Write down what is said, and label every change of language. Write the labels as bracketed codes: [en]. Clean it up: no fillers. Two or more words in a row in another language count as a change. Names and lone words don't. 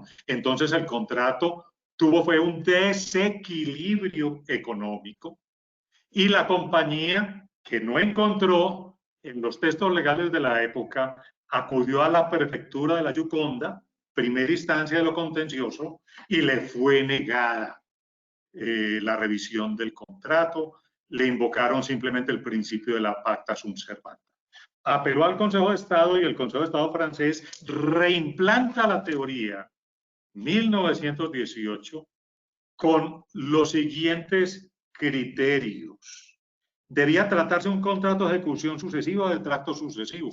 [es] Entonces el contrato fue un desequilibrio económico y la compañía que no encontró en los textos legales de la época, acudió a la prefectura de la Yuconda, primera instancia de lo contencioso, y le fue negada la revisión del contrato, le invocaron simplemente el principio de la [la] pacta sunt servanda. [es] Apeló al Consejo de Estado y el Consejo de Estado francés reimplanta la teoría 1918 con los siguientes criterios. Debía tratarse un contrato de ejecución sucesiva o de tracto sucesivo.